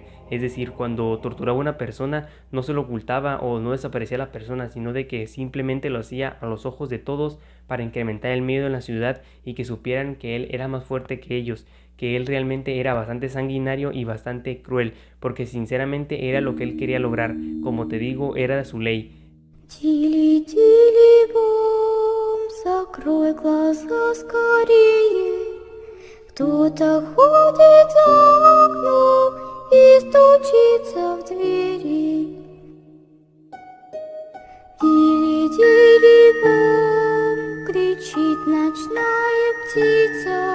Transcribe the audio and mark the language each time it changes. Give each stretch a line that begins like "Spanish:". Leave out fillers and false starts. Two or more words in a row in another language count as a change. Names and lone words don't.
Spanish: Es decir, cuando torturaba a una persona no se lo ocultaba o no desaparecía la persona, sino de que simplemente lo hacía a los ojos de todos para incrementar el miedo en la ciudad y que supieran que él era más fuerte que ellos, que él realmente era bastante sanguinario y bastante cruel, porque sinceramente era lo que él quería lograr. Como te digo, era su ley.
Russian: Тили, тили, бом, закрой глаза скорее. Кто-то ходит за окном и стучится в двери. Тили, тили, бом, кричит ночная птица.